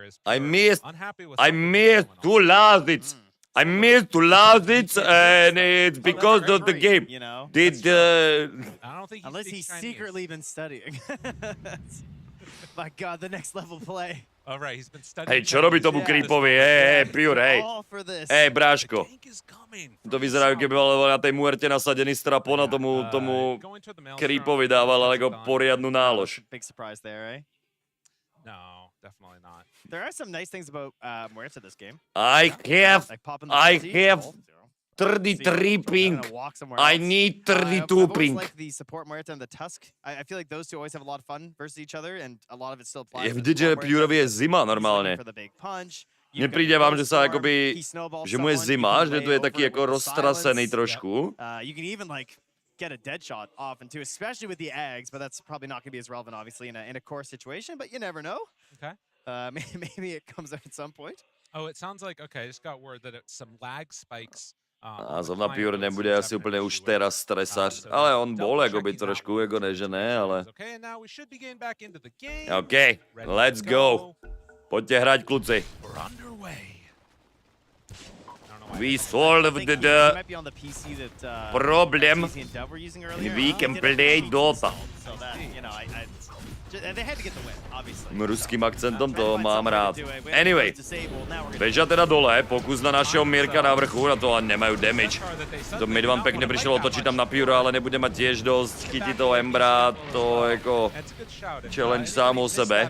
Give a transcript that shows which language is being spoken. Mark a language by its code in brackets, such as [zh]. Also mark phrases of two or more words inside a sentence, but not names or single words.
[en] I missed to lose it. I missed to lose it, and it's because of the game. You know, I don't think unless he's secretly been studying. My God, the next level play. All right, he's been studying. [sk] Hej, čo robí tomu creepovi? Pure, hej. Bráško. To vyzerá, keby mal na tej muerte nasadený strapon a tomu creepovi dával ale ako poriadnu nálož. [en] Big surprise there, eh? No, definitely not. There are some nice things about Muerta this game. I have 33 ping. I need 32 ping. Like the support Muerta and the Tusk. I feel like those two always have a lot of fun versus each other, and a lot of it still applies. [sk] Je vidět, že Pureovi je zima normálně. Nepríde vám, že sa akoby, že mu je zima, že to je taký jako roztrasený trošku. [en] You can even like get a dead shot often too, especially with the eggs, but that's probably not going to be as relevant, obviously, in a core situation, but you never know. Okay. Maybe it comes out at some point. Oh, it sounds like, okay, I just got word that it's some lag spikes. [sk] A zrovna Pure nebude asi úplně už teraz stresař, ale on bol jakoby trošku, jako ne, že ne, ale... [en] OK, let's go. [cs] Pojďte hrať, kluci. [en] We solved the problem. We can play Dota. [cs] Ruským akcentem to mám rád. [sk] Anyway, Beža teda dole, pokus na našeho Mirka na vrchu, na to ale nemajú damage. To Midvan pekne prišiel otočiť tam na Pure, ale nebude mať tiež dosť chytiť toho Embra, to jako challenge sám o sebe.